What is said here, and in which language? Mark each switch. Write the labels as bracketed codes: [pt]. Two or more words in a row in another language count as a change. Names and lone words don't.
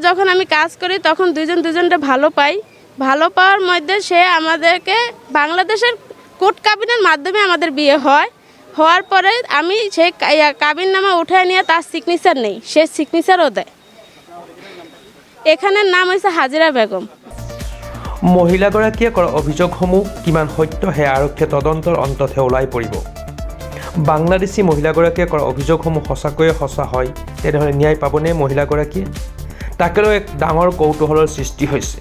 [bn] যখন আমি কাজ করি তখন দুজনকে ভালো পাই। ভালো পাওয়ার মধ্যে সে আমাদেরকে বাংলাদেশের কোর্ট কাবিনের মাধ্যমে আমাদের বিয়ে হয়। হওয়ার পরে আমি সেই কাবিন নামা উঠায় নিয়ে তার সিগনেচার নেই, সে সিগনেচারও দেয়। [as] এখানের নাম হৈছে হাজিৰা বেগম। মহিলাগৰাকীয়ে কৰা অভিযোগসমূহ কিমান সত্য সেয়া আৰক্ষীয়ে তদন্তৰ অন্ততহে ওলাই পৰিব। বাংলাদেশী মহিলাগৰাকীয়ে কৰা অভিযোগসমূহ সঁচাকৈয়ে সঁচা হয় তেনেহ'লে ন্যায় পাবনে মহিলাগৰাকীয়ে? তাকেলৈ এক ডাঙৰ কৌতূহলৰ সৃষ্টি হৈছে।